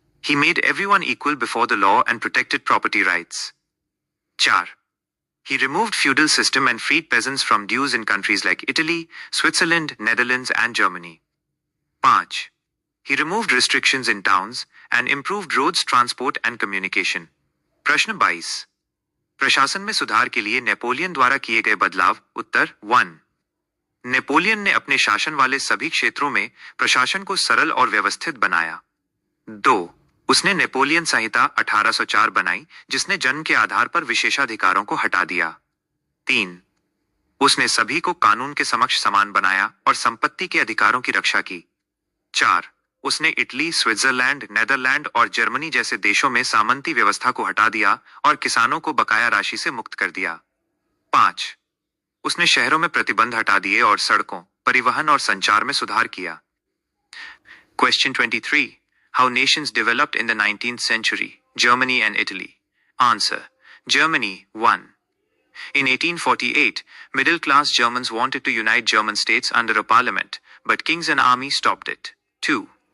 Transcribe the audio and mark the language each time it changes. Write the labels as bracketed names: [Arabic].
[English] He made everyone equal before the law and protected property rights. 4. He removed feudal system and freed peasants from dues in countries like Italy, Switzerland, Netherlands and Germany. 5. He removed restrictions in towns and improved roads, transport and communication. [Hindi] प्रश्न 22. प्रशासन में सुधार के लिए Napoleon द्वारा किए गए बदलाव. उत्तर 1. नेपोलियन ने अपने शासन वाले सभी क्षेत्रों में प्रशासन को सरल और व्यवस्थित बनाया. 2. उसने नेपोलियन संहिता 1804 बनाई जिसने जन्म के आधार पर विशेषाधिकारों को हटा दिया. 3. उसने सभी को कानून के समक्ष समान बनाया और संपत्ति के अधिकारों की रक्षा की. 4. उसने इटली, स्विट्जरलैंड, नेदरलैंड और जर्मनी जैसे देशों में सामंती व्यवस्था को हटा दिया और किसानों को बकाया राशि से मुक्त कर दिया. 5. उसने शहरों में प्रतिबंध हटा दिए और सड़कों, परिवहन और संचार में सुधार किया. [English] Question 23. How nations developed in the 19th century, Germany and Italy? Answer. Germany, 1. In 1848, middle-class Germans wanted to unite German states under a parliament, but kings and army stopped it. 2.